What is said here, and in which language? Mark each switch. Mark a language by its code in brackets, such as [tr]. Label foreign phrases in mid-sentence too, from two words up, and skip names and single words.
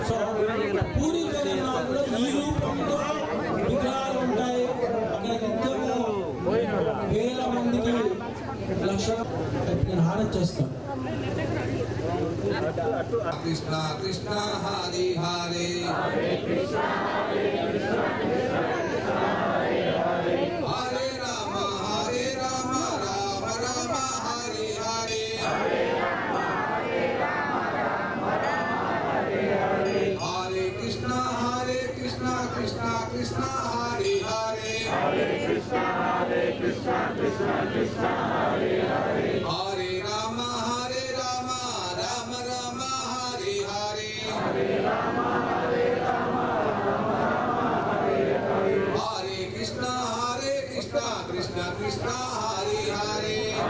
[te] సో పూరి జగన్నాథ్లో ఈ రూపంలో విగ్రహాలు ఉంటాయి. అక్కడ నిత్యము వేల మందికి లక్ష నేను హారతి చేస్తాను. [sa] కృష్ణ కృష్ణ హరి హరే హరే రామ రామ రామ హరే హరే హరే కృష్ణ కృష్ణ కృష్ణ హరే హరే హరే రామ రామ రామ హరే హరే హరే కృష్ణ కృష్ణ కృష్ణ హరే హరే